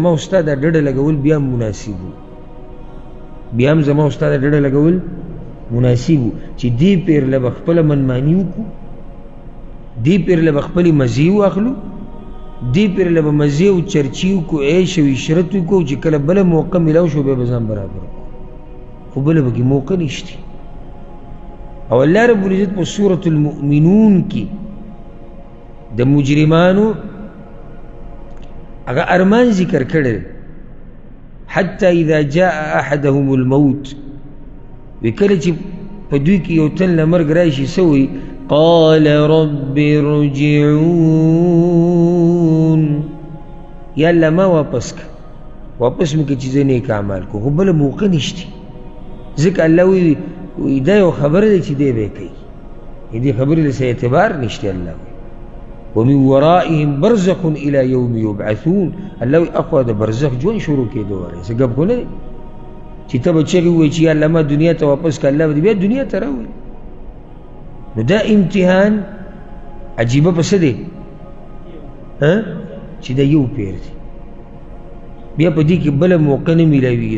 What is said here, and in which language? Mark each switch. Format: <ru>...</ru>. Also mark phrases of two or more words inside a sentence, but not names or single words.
<ps>او ستا دا ډډه لګول بیا هم مناسب وو بیا هم زما او ستا دا ډډه لګول مناسب وو چې دې پیر له به خپله منماني وکړو دې پیر له به خپلې مزې واخلو دې پیر له به مزې او چرچي وکړو عیش او عشرت وکړو چې کله بله موقع میلاو شو بیا به ځان برابر کړو خو بله پکې موقع نشته او الله رب العزت په سورة المؤمنون کې د مجرمانو هغه ارمان ذکر کړی</ps> <ar>حتی اذا جاء احدهم الموت</ar> <ps>وی کله چې په دوی کې یو تن له مرګ راشي څه وایي</ps> <ar>قال رب ارجعون</ar> <ps>یا الله ما واپس مو که چې زه نیک اعمال کو خو بله موقع نشته ځکه الله وایي دا یو خبره دی چې دی به یې کوي دې خبرې له څه اعتبار نشته الله وایي</ps> <ar>ومن ورائهم برزخ الى يوم يبعثون</ar> <ps>الله اخوا د برزخ ژوند شروع کېدو وایي څه ګپ خو نه دی چې ته به چغې ووایي چې یا الله ما دنیا ته واپس که الله به دې بیا دنیا ته راولي نو دا امتحان عجیبه په څه دی چې دا یو پیر دی بیا په دې کې بله موقع نه میلاویږي.</ps>